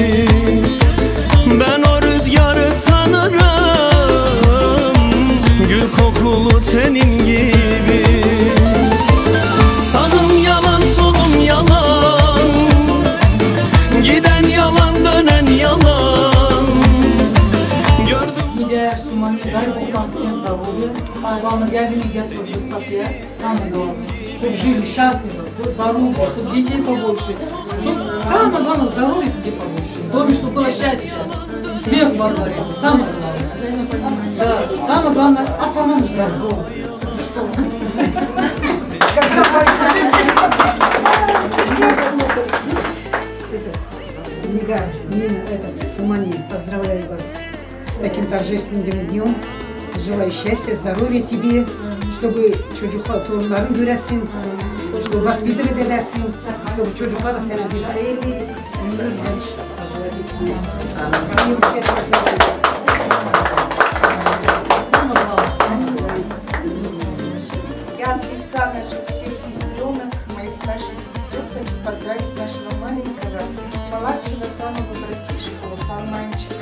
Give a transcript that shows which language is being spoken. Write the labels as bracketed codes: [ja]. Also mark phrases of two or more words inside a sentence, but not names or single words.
[tr] Ben o rüzgarı tanırım, gül kokulu tenin gibi. Sağım yalan, solum yalan, giden yalan, dönen yalan. Gördüm. [ru] Мне Сумани дай Бог вам всем здоровья. Главное, для меня здоровья, самое главное. Чтобы жили счастливо, здоровы, чтобы детей побольше. Чтобы самое главное здоровье детей побольше. В доме, чтобы было счастье. Смех во дворе. Самое главное. Да, самое главное, а самому здоровье. Нина, Сумани, поздравляю вас с таким торжественным днем. Желаю счастья, здоровья тебе, чтобы [tr] çocuklar, torunların göresin, [ru] чтобы воспитывать [tr] edersin, чтобы çocuklar sana bir hayırlı ömür [ru] Я от лица наших всех сестренок, моих старших сестер, хочу поздравить нашего маленького, младшего самого братишку, Салманчика.